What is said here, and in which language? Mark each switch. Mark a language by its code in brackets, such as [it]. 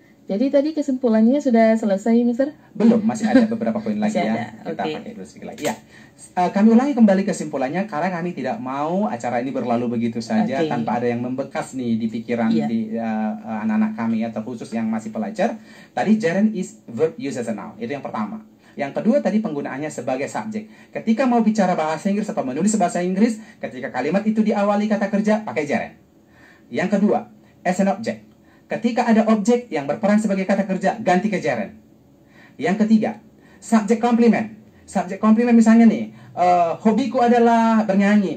[id] Jadi tadi kesimpulannya sudah selesai, Mister? Belum, masih ada beberapa poin lagi Masih ya. ada, Kita oke. pakai dulu sedikit lagi. Ya. Kami ulangi kembali kesimpulannya karena kami tidak mau acara ini berlalu begitu saja Oke. tanpa ada yang membekas nih di pikiran Iya. di anak-anak kami atau khusus yang masih pelajar. [en] Tadi gerund is verb used as a noun. [id] Itu yang pertama. Yang kedua tadi penggunaannya sebagai subjek. Ketika mau bicara bahasa Inggris atau menulis bahasa Inggris, ketika kalimat itu diawali kata kerja, pakai gerund. Yang kedua, [en] as an object. [id] Ketika ada objek yang berperan sebagai kata kerja, ganti ke gerund. Yang ketiga, subject complement. Subject complement misalnya nih, hobiku adalah bernyanyi.